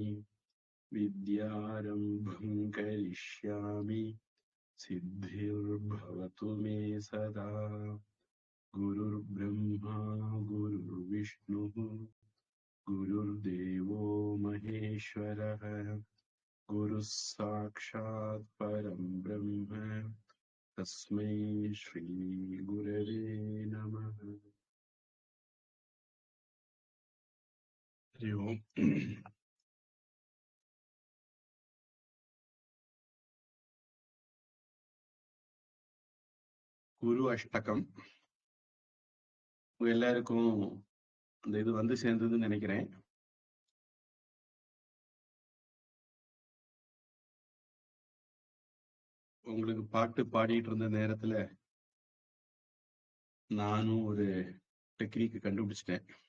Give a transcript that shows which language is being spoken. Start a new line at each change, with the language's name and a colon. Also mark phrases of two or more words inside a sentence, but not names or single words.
Sanskrit: विद्यारम्भं करिष्यामि सिद्धिर्भवतु मे सदा गुरुर्ब्रह्मा गुरुर्विष्णुः गुरुर्देवो महेश्वरः गुरुः साक्षात् परं ब्रह्म तस्मै श्री गुरवे नमः। हरि ओम्।
Tamil: குரு அஷ்டகம் உங்க எல்லாருக்கும் அந்த இது வந்து சேர்ந்ததுன்னு நினைக்கிறேன். உங்களுக்கு பாட்டு பாடிட்டு இருந்த நேரத்துல நானும் ஒரு டெக்னிக் கண்டுபிடிச்சிட்டேன்.